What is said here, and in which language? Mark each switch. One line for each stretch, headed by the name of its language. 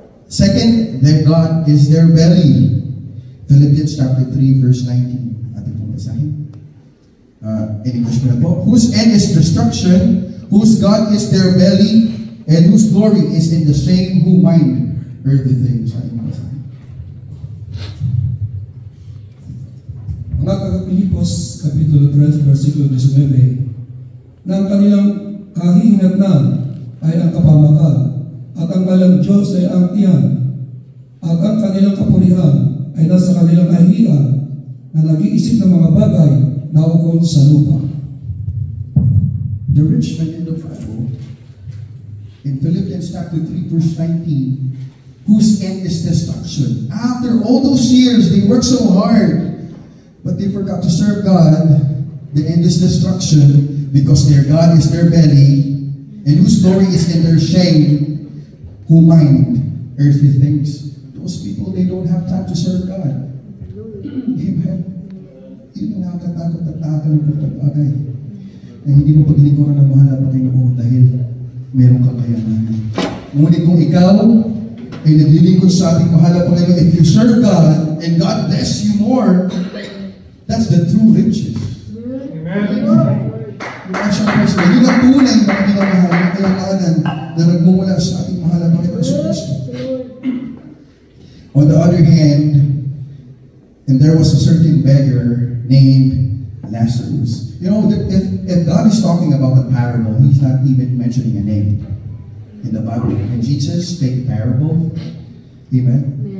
English: Second, their God is their belly. Philippians chapter 3 verse 19.
Filipino: Ating pong basahin.
English: In English po na po. Whose end is destruction, whose God is their belly, and whose glory is in the same who mind earthly things.
Filipino: Ating pong basahin. Mga taga-Pilipos, Kapitulo 3, versikulo 19, na ang kanilang kahihinatnan ay ang kapamakan, at ang kanilang Diyos ay ang tiyan, at ang kanilang kapurihan ay nasa kanilang kahihiyan na nag-iisip ng mga bagay na ukol sa lupa.
English: The rich man in the Bible, in Philippians chapter 3, verse 19, whose end is destruction. After all those years, they worked so hard, but they forgot to serve God. The end is destruction because their God is their belly, and whose glory is in their shame, who mind earthly things. Those people, they don't have time to serve God. Amen.
Filipino: Yun ang nakakatakot at nakakalungkot na bagay. Na hindi mo paglingkuran ng mahal na Panginoon dahil meron kang kayamanan. Ngunit kung ikaw ay naglilingkod sa ating mahal na Panginoon,
English: if you serve God and God bless you more, that's the true riches. Amen.
Filipino: Yun ang tunay na minamahal ng kayamanan na nagmumula sa ating mahal na Panginoon sa Kristo.
English: On the other hand, and there was a certain beggar named Lazarus. You know, if God is talking about the parable, He's not even mentioning a name in the Bible. And Jesus take parable, amen?